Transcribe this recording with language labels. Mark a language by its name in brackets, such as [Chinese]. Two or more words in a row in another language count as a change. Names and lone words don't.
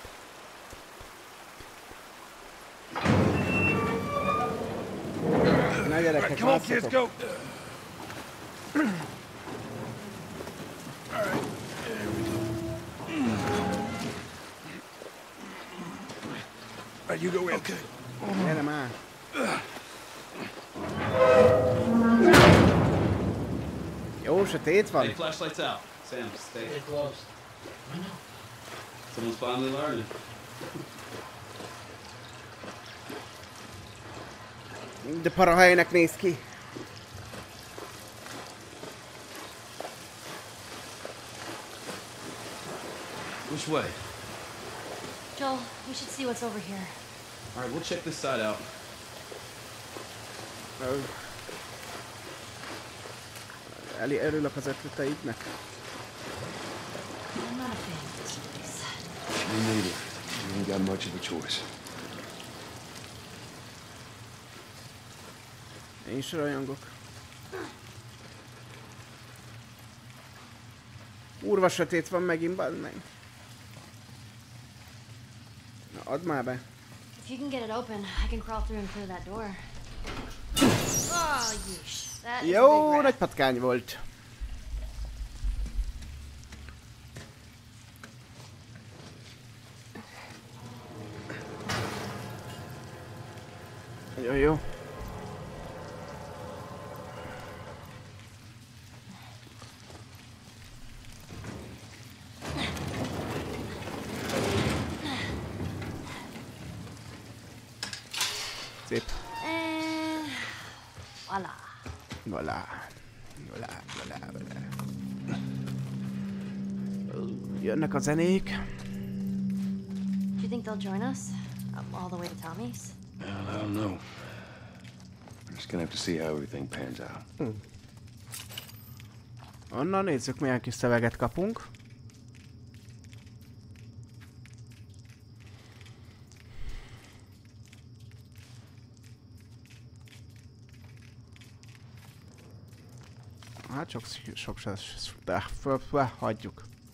[Hungarian] Na gyerekek, [English] Come on, kids, go. You go in. Okay. [Hungarian] Gyere már. Jó, sötét van. [English] Hey, flashlights out. Sam, stay close. Someone's finally learning. [Hungarian] De para helynek néz ki. [English] Which way? Joel, we should see what's over here. All right, we'll check this side out. [Hungarian] Eli, örülök az ötleteidnek. [English] I'm not a fan of this place. Me neither. You ain't got much of a choice. [Hungarian] Én is rajongok. Kurva sötét van megint, bazd meg. Na, add már be. [English] If you can get it open, I can crawl through and clear that door. Oh, yeesh. That is a [Hungarian] Jó, [English] big rat. [Hungarian] nagy patkány volt. Jó, jó. Szép. [English] And voila. [Hungarian] Voilà. Jönnek a zenék. [English] Do you think they'll join us? All the way to Tommy's? I don't know. We're just gonna have to see how everything pans out. [Hungarian] Onnan nézzük, milyen kis szöveget kapunk. Hát sok hagyjuk.